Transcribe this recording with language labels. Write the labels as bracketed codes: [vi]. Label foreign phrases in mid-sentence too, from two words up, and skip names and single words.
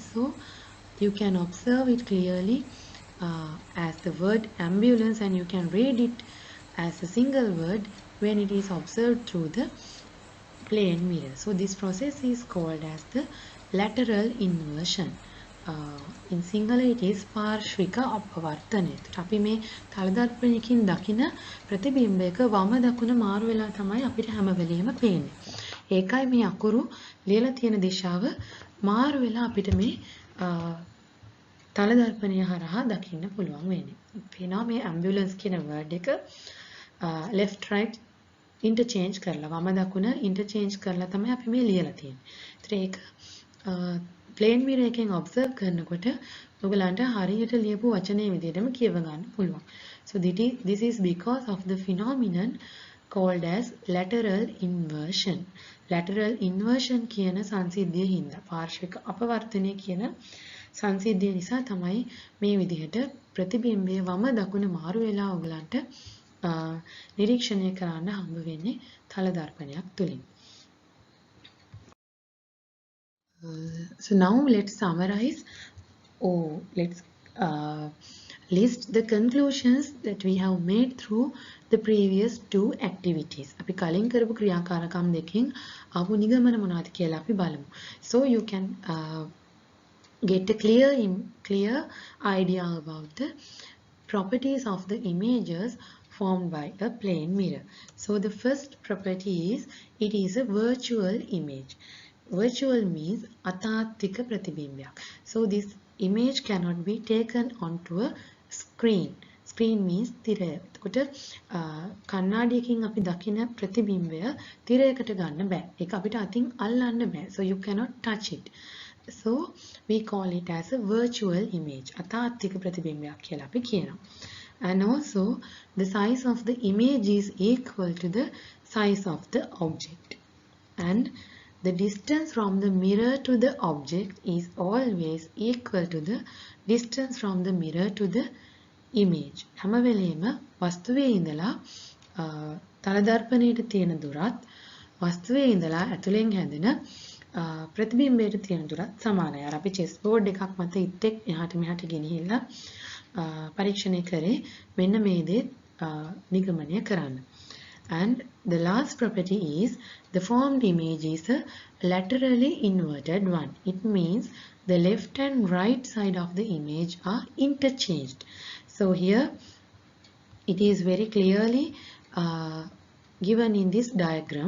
[en] So you can observe it clearly as the word ambulance, and you can read it as a single word when it is observed through the plane mirror. So this process is called as the lateral inversion. In Sinhala it is [si] පාර්ශ්වික අපවර්තනය. අපි මේ තලදර්පණයකින් දකින ප්‍රතිබිම්බයක වම දකුණ මාරු වෙලා තමයි අපිට හැම වෙලෙම පේන්නේ. ඒකයි මේ අකුරු ලියලා තියෙන දිශාව මාරු වෙලා අපිට මේ තලදර්පණය හරහා දකින්න පුළුවන් වෙන්නේ. පේනවා මේ ඇම්බියුලන්ස් කියන වර්ඩ් එක [en] left right interchange [si] කරලා වම දකුණ interchange කරලා තමයි අපි මේ ලියලා තියෙන්නේ. ඒතර ඒක [en] plane mirror [si] එකෙන් observe කරනකොට ඔයගලන්ට හරියට ලියපු වචනේ විදිහටම කියව ගන්න පුළුවන්. [en] So this is because of the phenomenon called as lateral inversion. Lateral inversion [si] කියන සංසිද්ධිය හින්දා පාර්ශ්වික අපවර්තනය කියන සංසිද්ධිය නිසා තමයි මේ විදිහට ප්‍රතිබිම්බයේ වම දකුණ මාරු වෙලා ඔයගලන්ට නිරීක්ෂණය කරන්න හම්බ වෙන්නේ තලදර්පණයක් තුලින්. [en] So now let's summarize, let's list the conclusions that we have made through the previous two activities. [si] අපි කලින් කරපු ක්‍රියාකාරකම් දෙකෙන් ආපු නිගමන මොනවද කියලා අපි බලමු. [en] So you can get a clear idea about the properties of the images formed by a plane mirror. So the first property is it is a virtual image. Virtual means [si] අතාත්වික ප්‍රතිබිම්බයක්. [en] So this image cannot be taken onto a screen. Screen means තිරය. [si] එතකොට කණ්ණාඩියකින් අපි දකින ප්‍රතිබිම්බය තිරයකට ගන්න බෑ. ඒක අපිට අතින් අල්ලන්න බෑ. [en] So you cannot touch it. So we call it as a virtual image. [si] අතාත්වික ප්‍රතිබිම්බයක් කියලා අපි කියනවා. [en] And also the size of the image is equal to the size of the object. And the distance from the mirror to the object is always equal to the distance from the mirror to the image. [si] හැම වෙලේම වස්තුවේ ඉඳලා තලදර්පණයට තියෙන දුරත් වස්තුවේ ඉඳලා ඇතුලෙන් හැදෙන ප්‍රතිබිම්බයට තියෙන දුරත් සමානයි. අර අපි [en] chess board [si] එකක් මත ඉත්තෙක් එහාට මෙහාට ගෙනිහිල්ලා පරීක්ෂණය කරේ මෙන්න මේ දේ නිගමනය කරන්න. [en] And the last property is the formed image is a laterally inverted one. It means the left and right side of the image are interchanged. So here it is very clearly given in this diagram.